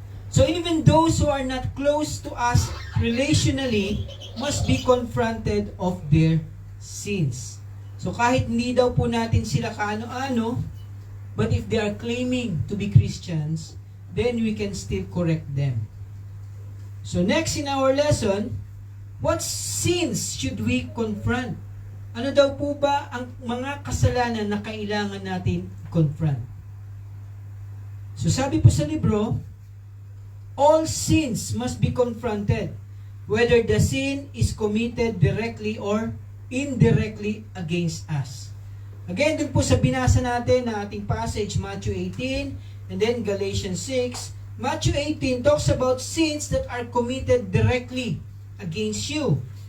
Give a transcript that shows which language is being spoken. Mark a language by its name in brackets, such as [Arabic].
[English] So even those who are not close to us relationally must be confronted of their sins. [Filipino] So kahit hindi daw po natin sila kaano-ano, [English] but if they are claiming to be Christians, then we can still correct them. So next in our lesson, what sins should we confront? [Filipino] Ano daw po ba ang mga kasalanan na kailangan natin confront? So sabi po sa libro, [English] all sins must be confronted, whether the sin is committed directly or indirectly against us. [Filipino] Again, dun po sa binasa natin na ating passage, Matthew 18, and then Galatians 6. [English] Matthew 18 talks about sins that are committed directly against you.